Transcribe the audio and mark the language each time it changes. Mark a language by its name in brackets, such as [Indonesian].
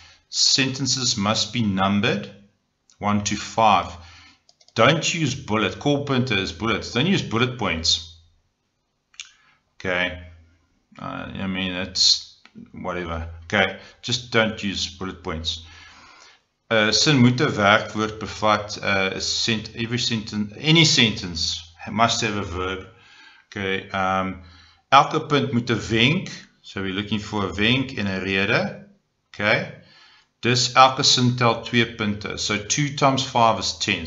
[English] Sentences must be numbered 1 to 5. Don't use bullet. Call pointer as bullets. Don't use bullet points. Okay. I mean, it's whatever. Okay. Just don't use bullet points. [Afrikaans] Sin moet 'n werkwoord bevat. [English] Every sentence, any sentence must have a verb. [Afrikaans] Okay. Elke punt moet 'n wenk. [English] So we're looking for a [Afrikaans] wenk en 'n rede. Okay. Dus elke sin tel 2 punte. [English] So 2 times 5 is 10.